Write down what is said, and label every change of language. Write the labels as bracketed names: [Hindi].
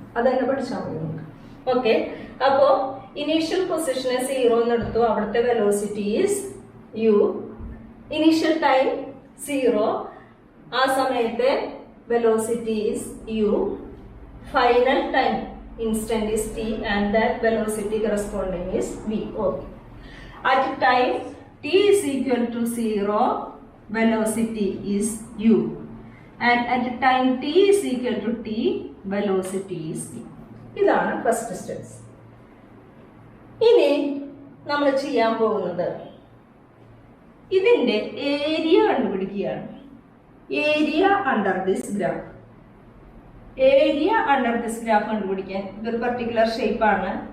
[Malayalam] അത് തന്നെ പഠിച്ചാൽ മതി നമുക്ക്. ഓക്കെ, അപ്പോ ഇനീഷ്യൽ പൊസിഷനെ 0 എന്ന് എടുത്തു. അവിടുത്തെ [English] velocity is u, initial time 0, [Malayalam] ആ സമയത്തെ [English] Velocity is u, final time instant is t, and that velocity corresponding is v. Okay, at time t is equal to 0, velocity is u, and at time t is equal to t, velocity is v. [Malayalam] ഇതാണ് first steps. ഇനി നമ്മൾ ചെയ്യാൻ പോകുന്നത് ഇതിന്റെ area കണ്ടുപിടിക്കുകയാണ്. [English] Area under this graph. Area under this graph [Malayalam] കണ്ടുപിടിക്കാൻ ഇതൊരു [English] Particular ഷേപ്പാണ്.